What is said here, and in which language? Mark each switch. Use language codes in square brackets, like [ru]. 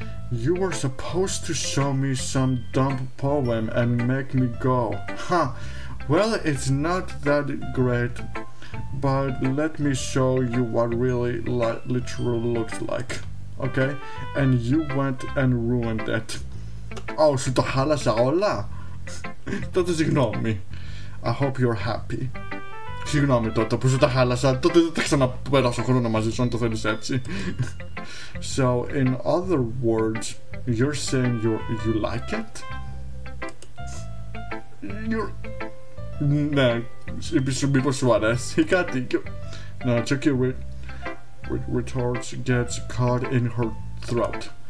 [en] You were supposed to show me some dumb poem and make me go, huh? Well, it's not that great, but let me show you what really literal looks like, okay? And you went and ruined it. [el] Oh, σου το χάλασα όλα? Τότε συγγνώμη. [en] I hope you're happy. [el] Συγγνώμη τότε που σου τα χάλασα, τότε δεν θα ξαναπεράσω χρόνο μαζί σου αν το θέλεις έτσι. [en] So, in other words, you're saying you like it? [el] Ναι, μήπως σου αρέσει κάτι. [en] Natsuki retorts, gets caught in her throat.